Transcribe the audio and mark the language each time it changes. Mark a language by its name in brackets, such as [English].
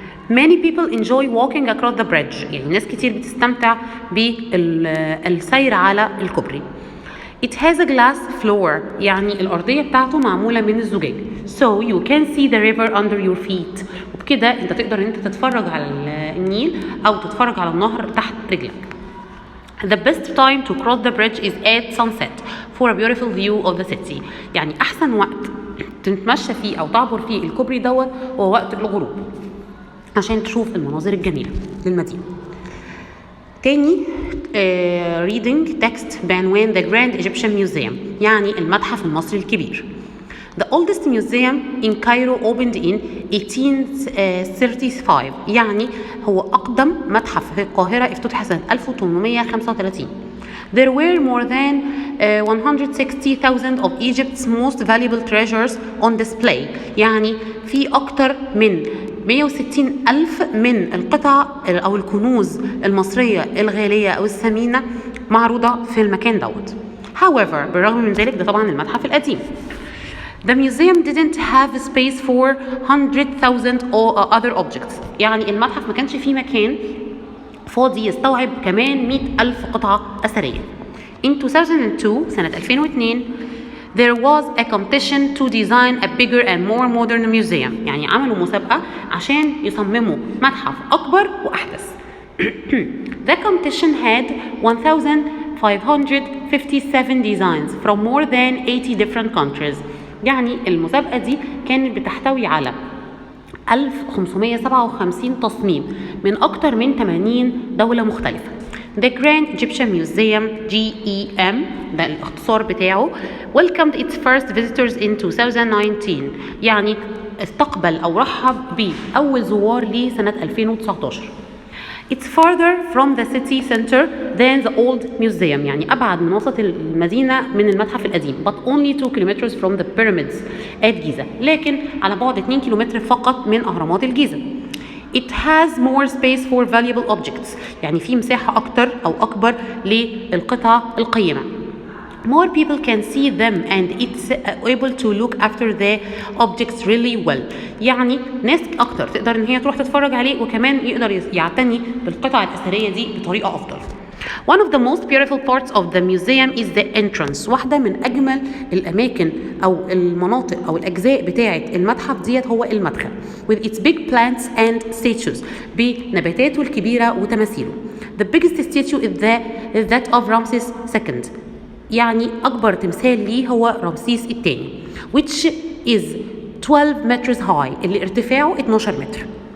[English] Many people enjoy walking across the bridge [Arabic] يعني ناس كتير بتستمتع بالسير على الكوبري. [English] It has a glass floor [Arabic] يعني الأرضية بتاعته معمولة من الزجاج. [English] So you can see the river under your feet. [Arabic] وبكده انت تقدر ان انت تتفرج على النيل او تتفرج على النهر تحت رجلك. [English] The best time to cross the bridge is at sunset for a beautiful view of the city. [Arabic] يعني أحسن وقت تتمشى فيه أو تعبر فيه الكوبري دوت هو وقت الغروب عشان تشوف المناظر الجميلة للمدينة. تاني [English] reading text [Arabic] بعنوان The Grand Egyptian Museum، يعني المتحف المصري الكبير. [English] The oldest museum in Cairo opened in 1835، [Arabic] يعني هو أقدم متحف في القاهرة افتتح سنة 1835. [English] There were more than 160,000 of Egypt's most valuable treasures on display، [Arabic] يعني في أكتر من 160 ألف من القطع أو الكنوز المصرية الغالية أو الثمينة معروضة في المكان دوت. However، بالرغم من ذلك ده طبعا المتحف القديم. [English] The museum didn't have space for 100,000 other objects، [Arabic] يعني المتحف ما كانش فيه مكان فاضي يستوعب كمان 100,000 قطعة أثرية. [English] In 2002 [Arabic] سنة 2002 [English] there was a competition to design a bigger and more modern museum، [Arabic] يعني عملوا مسابقة عشان يصمموا متحف أكبر وأحدث. [English] The competition had 1,557 designs from more than 80 different countries، [Arabic] يعني المسابقة دي كانت بتحتوي على 1557 تصميم من أكتر من 80 دولة مختلفة. The Grand Egyptian Museum GEM ده الاختصار بتاعه [English] welcomed its first visitors in 2019، [Arabic] يعني استقبل أو رحب بأول زوار ليه سنة 2019. [English] It's farther from the city center than the old museum، [Arabic] يعني أبعد من وسط المدينة من المتحف القديم، [English] but only 2 kilometers from the pyramids at Giza، [Arabic] لكن على بعد 2 كيلومتر فقط من أهرامات الجيزة. [English] It has more space for valuable objects، [Arabic] يعني في مساحة أكتر أو أكبر للقطع القيمة. [English] More people can see them and it's able to look after the objects really well، [Arabic] يعني ناس أكتر تقدر إن هي تروح تتفرج عليه وكمان يقدر يعتني بالقطع الأثرية دي بطريقة أفضل. [English] One of the most beautiful parts of the museum is the entrance، [Arabic] واحدة من أجمل الأماكن أو المناطق أو الأجزاء بتاعة المتحف ديت هو المدخل [English] with its big plants and statues، [Arabic] بنباتاته الكبيرة وتماثيله. [English] The biggest statue is that of Ramses II، [Arabic] يعني أكبر تمثال ليه هو رمسيس الثاني [English] which is 12 meters high، [Arabic] اللي ارتفاعه 12 متر.